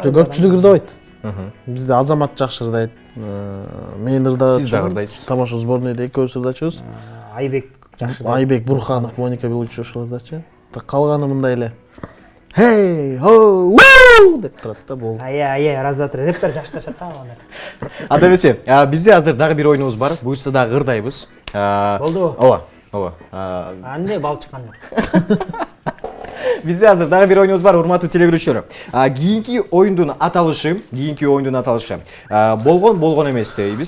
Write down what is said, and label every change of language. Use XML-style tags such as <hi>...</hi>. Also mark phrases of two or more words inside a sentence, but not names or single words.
<ky>Көпчүлүк ырдабайт. Бизде Азамат жакшы ырдайт. Мен ырдайм. Сиз да ырдайсыз. Тамаша сборныйда экөөбүз ырдачубуз. Айбек жакшы. Айбек Бурханов, Моника Белуччи ошол ырдачу. Калганы мындай эле. Hey ho woo деп турат да болду.</ky> <ru>Раз два три</ru> <ky>рептер жакшыртышат да аны. Анда эмесе, бизде азыр дагы бир оюнубуз бар. Буюрса дагы ырдайбыз. Болду. Ооба. Анне бал чыккан жок. Бизде азыр дагы бир оюнубуз бар, урматтуу телегөрүүчүлөр. Кийинки оюндун аталышы болгон эмес дейбиз.</ky>